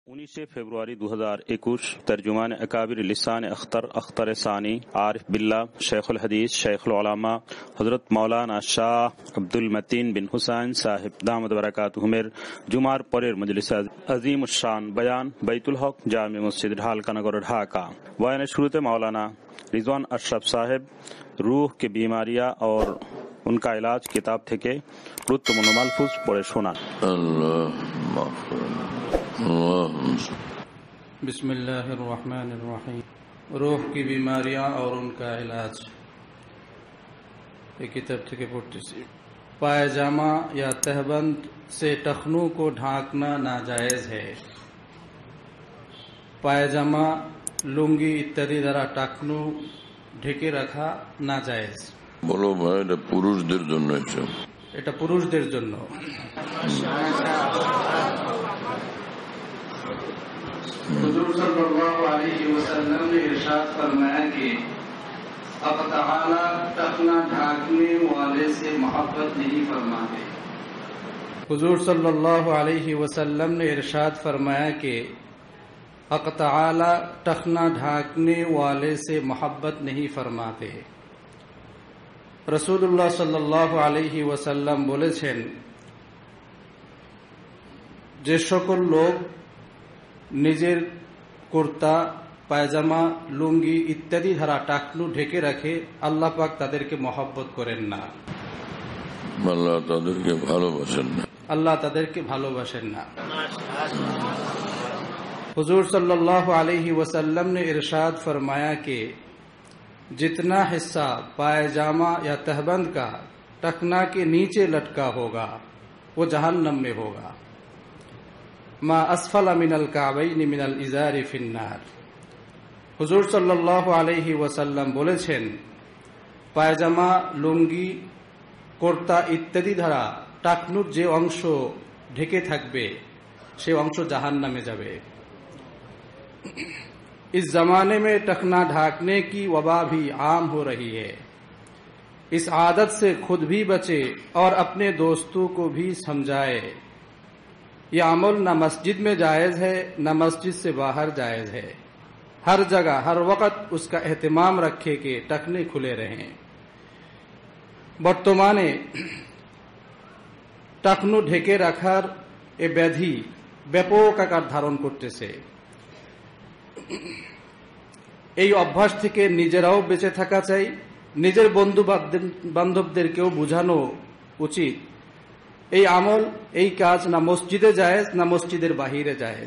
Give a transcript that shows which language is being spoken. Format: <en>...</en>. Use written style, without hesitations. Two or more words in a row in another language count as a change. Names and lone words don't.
<ur>19 فebruari 2021 ترجمان اکابر لسان اختر ثانی عارف باللہ شیخ الحدیث شیخ العلماء حضرت مولانا شاہ عبد المتین بن حسین صاحب دامت برکاتہم</ur> <bn>জুমার পরের মজলিস আজিম الشان বয়ান বাইতুল হক জামে মসজিদ ঢালকানগর ঢাকা। বয়ানের শুরুতে مولانا رضوان اشرف صاحب روح کی بیماریاں اور ان کا علاج کتاب থেকে গুরুত্বপূর্ণ মালফুজ পড়ে শোনান।</bn> <ar>بسم اللہ الرحمن الرحیم۔</ar> <ur>روح کی بیماریاں اور ان کا علاج، یہ کتاب</ur> <bn>থেকে পড়তেছি।</bn> <ur>پائجامہ یا تہبند سے ٹخنوں کو ڈھانکنا ناجائز ہے۔</ur> <bn>পায়জামা লুঙ্গি ইত্যাদি দ্বারা টাকনু ঢেকে রাখা নাজায়েজ। বলো ভাই, এটা পুরুষদের জন্য, এটা পুরুষদের জন্য।</bn> <ur>حضور صلی اللہ علیہ وسلم نے ارشاد فرمایا کہ اب تعالی ٹخنا ڈھانکنے والے سے محبت نہیں فرماتے۔ حضور صلی اللہ علیہ وسلم نے ارشاد فرمایا کہ حق تعالی ٹخنا ڈھانکنے والے سے محبت نہیں فرماتے۔</ur> <bn>রাসূলুল্লাহ সাল্লাল্লাহু আলাইহি ওয়াসাল্লাম বলেছেন, যে সকল লোক নিজের কুর্তা পায়জামা লুঙ্গি ইত্যাদি দ্বারা টাকনু ঢেকে রাখে, আল্লাহ পাক তাদেরকে মহব্বত করেন না, আল্লাহ তাদেরকে ভালোবাসেন না, আল্লাহ তাদেরকে ভালোবাসেন না।</bn> <ur>حضور صلی اللہ علیہ وسلم نے ارشاد فرمایا کہ جتنا حصہ پائجامہ یا تہبند کا ٹخنہ کے نیچے لٹکا ہوگا وہ جہنم میں ہوگا.</ur> <ar>ما أسفل من الكعبين من الإزار في النار.</ar> <ur>حضور صلی اللہ علیہ وسلم</ur> <bn>বলেছেন, পায়জামা লুঙ্গি কুর্তা ইত্যাদি দ্বারা টাকনুর যে অংশ ঢেকে থাকবে সে অংশ জাহান্নামে যাবে।</bn> <ur>اس زمانے میں ٹخنہ ڈھانکنے کی وبا بھی عام ہو رہی ہے. اس عادت سے خود بھی بچے اور اپنے دوستوں کو بھی سمجھائے. یہ عمل نہ مسجد میں جائز ہے نہ مسجد سے باہر جائز ہے. ہر جگہ ہر وقت اس کا اہتمام رکھے کہ ٹخنے کھلے رہیں.</ur> <bn>বর্তমানে টাকনু ঢেকে রাখার এ ব্যাধি ব্যাপক আকার ধারণ করতেছে। এই অভ্যাস থেকে নিজেরাও বেঁচে থাকা চাই, নিজের বন্ধু বান্ধবদেরকেও বোঝানো উচিত এই আমল এই কাজ না মসজিদে জায়েজ না মসজিদের বাহিরে জায়েজ।</bn>